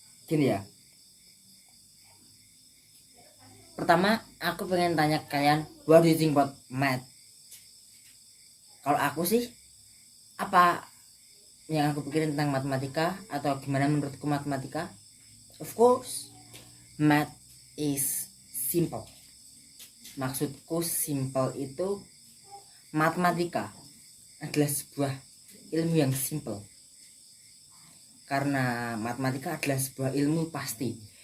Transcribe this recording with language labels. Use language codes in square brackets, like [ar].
[id] Gini ya. Pertama, aku pengen tanya kalian, [en] what do you think about math? [id] Kalau aku sih, apa yang aku pikirin tentang matematika atau gimana menurutku matematika? [en] Of course, math is simple. [id] Maksudku simple itu matematika adalah sebuah ilmu yang simple. Karena matematika adalah sebuah ilmu pasti.